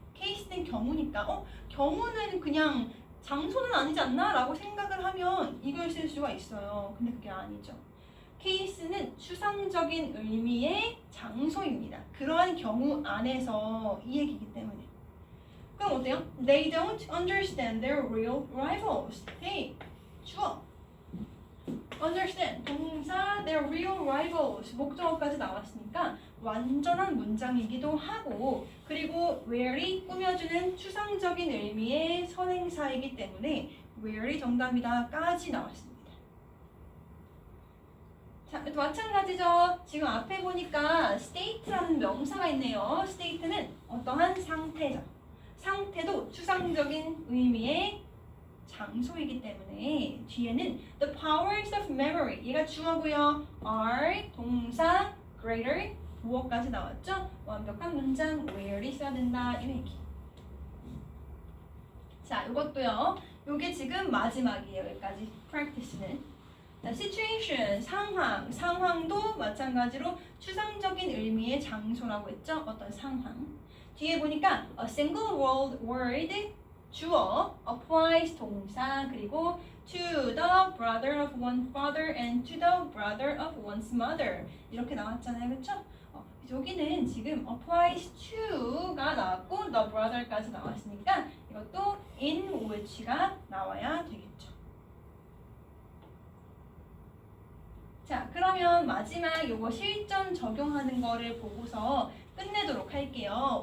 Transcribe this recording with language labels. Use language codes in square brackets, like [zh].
[ko] case는 경우니까 경우는 그냥 장소는 아니지 않나? 라고 생각을 하면 이걸 쓸 수가 있어요. 근데 그게 아니죠. case는 추상적인 의미의 장소입니다. 그러한 경우 안에서 이 얘기이기 때문에. 그럼 어때요? [en] They don't understand their real rivals. Hey, 주어. understand, 동사, their real rivals. [ko] 목적어까지 나왔으니까 완전한 문장이기도 하고, 그리고 where이 꾸며주는 추상적인 의미의 선행사이기 때문에 where이 정답이다까지 나왔습니다. 자, 마찬가지죠. 지금 앞에 보니까 state라는 명사가 있네요. state는 어떠한 상태죠. 상태도 추상적인 의미의 장소이기 때문에 뒤에는 [en] the powers of memory, [ko] 얘가 주어고요. are, 동사, greater, 부어까지 나왔죠? 완벽한 문장 where이 있어야 된다 이 얘기. 자, 이것도요. 요게 지금 마지막이에요. 여기까지 practice는. 자, situation, 상황도 마찬가지로 추상적인 의미의 장소라고 했죠? 어떤 상황. 뒤에 보니까 [en] a single word 주어, applies 동사, 그리고 to the brother of one father and to the brother of one's mother [ko] 이렇게 나왔잖아요, 그렇죠? 여기는 지금 applies to가 나왔고 the brother까지 나왔으니까 이것도 in which가 나와야 되겠죠. 자, 그러면 마지막 요거 실전 적용하는 거를 보고서 끝내도록 할게요.